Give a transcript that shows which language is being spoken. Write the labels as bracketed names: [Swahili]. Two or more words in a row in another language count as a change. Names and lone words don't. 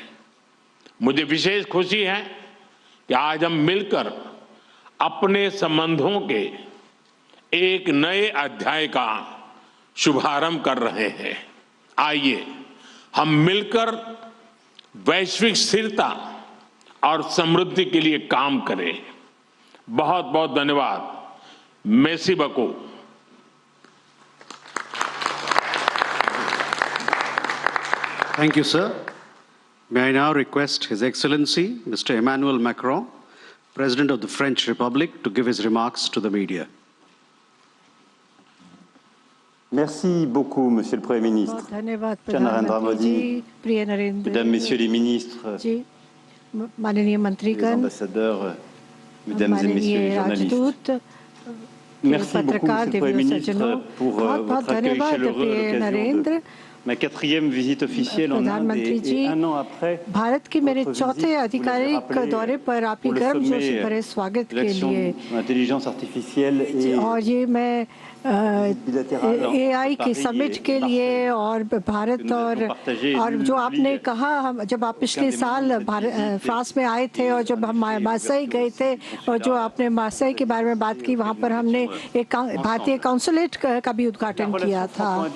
[Hindi] मुझे विशेष खुशी है कि आज हम मिलकर अपने संबंधों के एक नए अध्याय का शुभारंभ कर रहे हैं। आइए हम मिलकर वैश्विक स्थिरता और समृद्धि के लिए काम करें। बहुत बहुत धन्यवाद। [French] Merci beaucoup. [English] Thank you, sir. May I now request His Excellency, Mr. Emmanuel Macron, President of the French Republic, to give his remarks to the media. [French] Merci beaucoup, Monsieur le Premier ministre. Cher Narendra Modi, Mesdames, Messieurs les ministres, les ambassadeurs, Mesdames et Messieurs les journalistes. Merci beaucoup, Monsieur le Premier ministre, pour votre accueil chaleureux à l'occasion de ma 4e visite officielle en Inde et 1 an après [Hindi] भारत की मेरे [French] votre [Hindi] चौथे [French] visite, [Hindi] आधिकारिक दौरे पर आपकी [French] pour le [Hindi] गर्मजोशी [French] sommet [Hindi] भरे स्वागत [French] de [Hindi] के [French] l'action [Hindi] लिए [French] de l'intelligence artificielle et [Hindi] और ये मैं AI के समिट के लिए और भारत और जो आपने कहा हम जब आप पिछले साल फ्रांस में आए थे और जब हम मार्सेई गए थे और जो आपने मार्सेई के बारे में बात की वहाँ पर हमने एक भारतीय काउंसुलेट का भी उद्घाटन किया था।